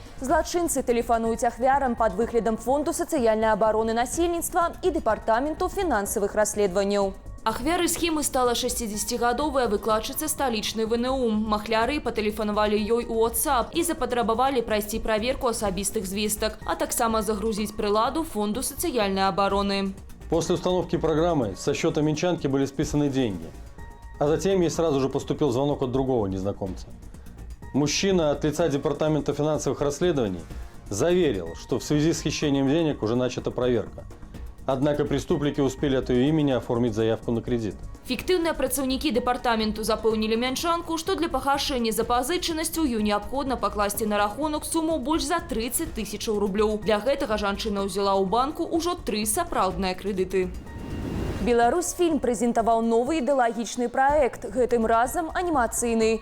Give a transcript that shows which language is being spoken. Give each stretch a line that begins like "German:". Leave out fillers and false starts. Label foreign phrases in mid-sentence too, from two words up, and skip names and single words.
Belarusian: Злачынцы тэлефануюць ахвярам пад выглядам Фонду сацыяльнай абароны насельніцтва і Дэпартаменту фінансавых расследаванняў. Ахвярай схемы стала 60-гадовая выкладчыца сталічнай ВНУ. Махляры патэлефанавалі ёй у WhatsApp і запатрабавалі прайсці праверку асабістых звестак, а таксама загрузіць прыладу Фонду сацыяльнай абароны.
Russian: После установки программы со счета минчанки были списаны деньги. А затем ей сразу же поступил звонок от другого незнакомца. Мужчина от лица Департамента финансовых расследований заверил, что в связи с хищением денег уже начата проверка. Однако преступники успели от ее имени оформить заявку на кредит.
Belarusian: Фіктыўныя працаўнікі дэпартаменту запэўнілі мянчанку, што для пагашэння запазычанасцю ёй неабходна пакласці на рахунок суму больш за 30 000 рублёў. Для гэтага жанчына ўзяла ў банку ўжо 3 сапраўдныя крэдыты. Беларусьфільм прэзентаваў новы ідэалагічны праект, гэтым разам анімацыйны.